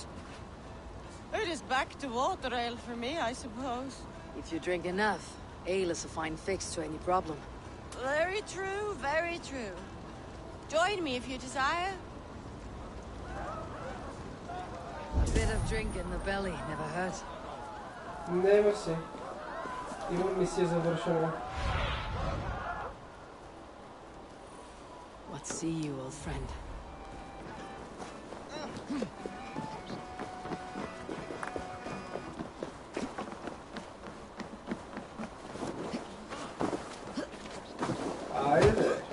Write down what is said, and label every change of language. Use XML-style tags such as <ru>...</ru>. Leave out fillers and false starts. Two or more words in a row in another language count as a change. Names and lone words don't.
<en>It is back to water ale for me, I suppose. If you drink enough, ale is a fine fix to any problem. Very true, very true. Join me if you desire. A bit of drink in the belly never hurt.</en> <bg>Не, мерси. Имам мисия завършена.</bg> <en>What see you, old friend?</en> <bg>Айде.</bg>